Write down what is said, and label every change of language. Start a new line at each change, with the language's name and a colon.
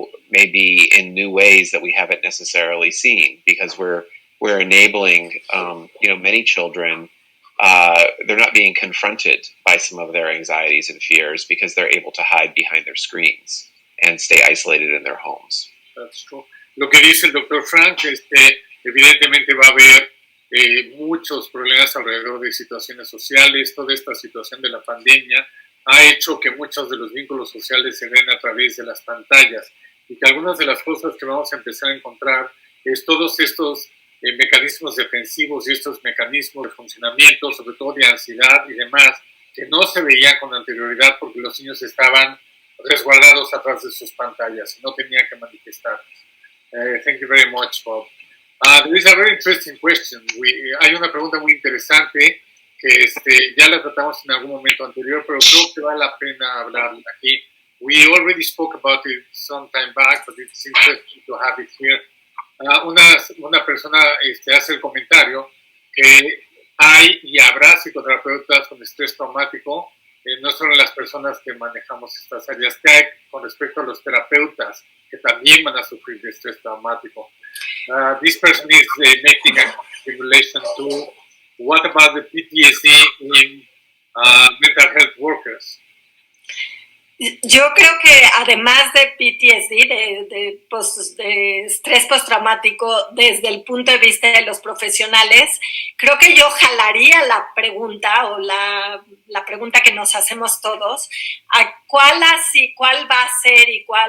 English: maybe in new ways that we haven't necessarily seen, because we're enabling, many children. They're not being confronted by some of their anxieties and fears because they're able to hide behind their screens and stay isolated in their homes. That's true.
Spanish: Lo que dice el doctor Frank, evidentemente va a haber muchos problemas alrededor de situaciones sociales. Toda esta situación de la pandemia ha hecho que muchos de los vínculos sociales se den a través de las pantallas y que algunas de las cosas que vamos a empezar a encontrar es todos estos mecanismos defensivos y estos mecanismos de funcionamiento, sobre todo de ansiedad y demás, que no se veían con anterioridad porque los niños estaban resguardados atrás de sus pantallas y no tenían que manifestar.
English: Thank you very much, Bob. There is a very interesting question.
Spanish: Hay una pregunta muy interesante que ya la tratamos en algún momento anterior, pero creo que vale la pena hablar aquí.
English: We already spoke about it some time back, but it's interesting to have it here.
Spanish: Una persona hace el comentario que hay y habrá psicoterapeutas con estrés traumático. No son las personas que manejamos estas áreas que hay con respecto a los terapeutas que también van a sufrir de estrés traumático.
English: This person is making a simulation to what about the PTSD in mental health workers?
Spanish: Yo creo que además de PTSD, de estrés postraumático, desde el punto de vista de los profesionales, creo que yo jalaría la pregunta o la pregunta que nos hacemos todos, a cuál va a ser y